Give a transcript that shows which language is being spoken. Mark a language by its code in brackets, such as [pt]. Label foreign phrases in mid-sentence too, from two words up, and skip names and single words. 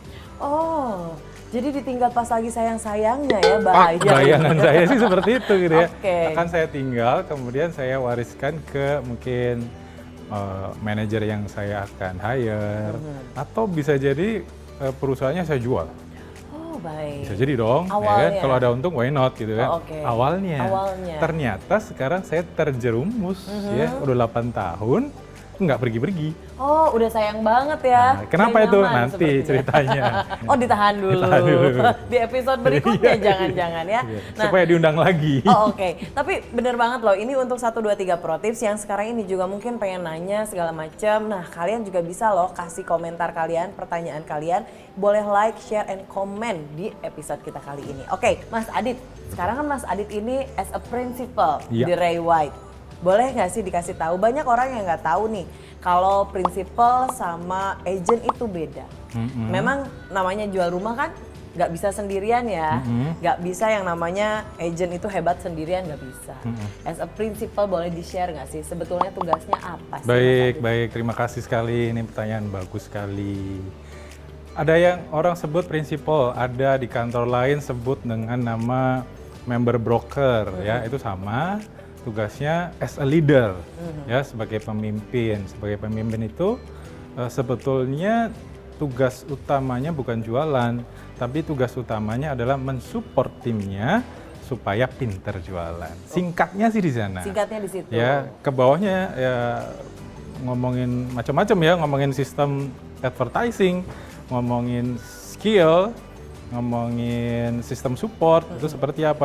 [id] Oh, jadi ditinggal pas lagi sayang-sayangnya ya, bahaya. Bayangan saya sih seperti itu, gitu ya. Oke. Akan saya tinggal, kemudian saya wariskan ke mungkin manajer yang saya akan hire, atau bisa jadi perusahaannya saya jual. Oh, baik. Bisa jadi dong, ya kan? Awalnya. Kalau ada untung [en] why not [id] gitu kan. Oh, oke. Awalnya. Ternyata sekarang saya terjerumus ya, udah 8 tahun nggak pergi-pergi. Oh, udah sayang banget ya. Nah, kenapa Udah itu? nyaman Nanti sepertinya. ceritanya. Oh, ditahan dulu. Ditahan dulu. Di episode berikutnya Iya, jangan-jangan ya. iya. Nah, Supaya diundang lagi. oh, oke. Tapi bener banget loh, ini untuk 123 Pro Tips yang sekarang ini juga mungkin pengen nanya segala macam. Nah, kalian juga bisa loh kasih komentar kalian, pertanyaan kalian. Boleh [en] like, share, and comment [id] di episode kita kali ini. Oke, Mas Adit. Sekarang kan Mas Adit ini [en] as a principal [id] Iya. di Ray White. Boleh nggak sih dikasih tahu? Banyak orang yang nggak tahu nih kalau principal sama agent itu beda. Memang namanya jual rumah kan nggak bisa sendirian ya, nggak bisa yang namanya agent itu hebat sendirian, nggak bisa. [en] As a principal [id] boleh di-share nggak sih sebetulnya tugasnya apa sih? Baik. Terima kasih sekali. Ini pertanyaan bagus sekali. Ada yang orang sebut prinsipal, ada di kantor lain sebut dengan nama [en] member broker, [id] ya itu sama. Tugasnya [en] as a leader, [id] ya sebagai pemimpin. Sebagai pemimpin itu sebetulnya tugas utamanya bukan jualan, tapi tugas utamanya adalah mensupport timnya supaya pinter jualan. Singkatnya sih di sana. Singkatnya di situ. Ya, ke bawahnya ya ngomongin macam-macam ya, ngomongin sistem advertising, ngomongin skill, ngomongin sistem support, itu seperti apa.